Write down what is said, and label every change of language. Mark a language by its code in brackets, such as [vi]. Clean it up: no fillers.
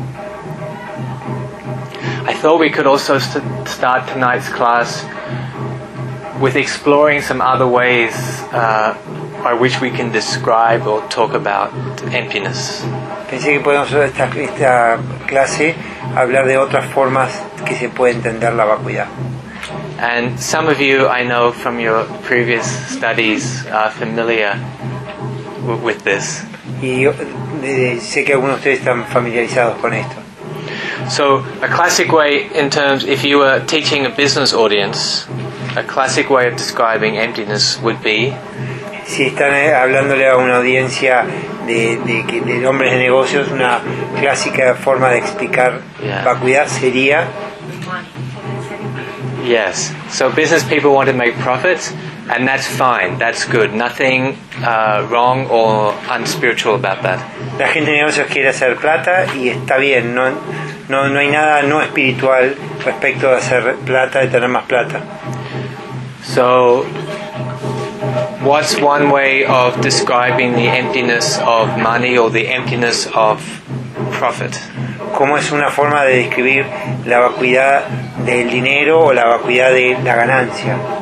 [en] I thought we could also start tonight's class with exploring some other ways by which we can describe or talk about emptiness. [es] Pensé que podemos hacer esta clase hablar de otras formas que se puede entender la vacuidad. [en] And some of you, I know from your previous studies, are familiar with this. [es] Y sé que algunos de ustedes están familiarizados con esto. [en] So, a classic way in terms, if you were teaching a business audience, a classic way of describing emptiness would be. [es] Si están hablándole a una audiencia de hombres de negocios, una clásica forma de explicar vacuidad sería. [en] Yes, so business people want to make profits, and that's fine, that's good. Nothing wrong or unspiritual about that. [es] La gente de negocios quiere hacer plata y está bien, no hay nada no espiritual respecto de hacer plata, de tener más plata. [en] So, what's one way of describing the emptiness of money or the emptiness of profit? [es] ¿Cómo es una forma de describir la vacuidad del dinero o la vacuidad de la ganancia?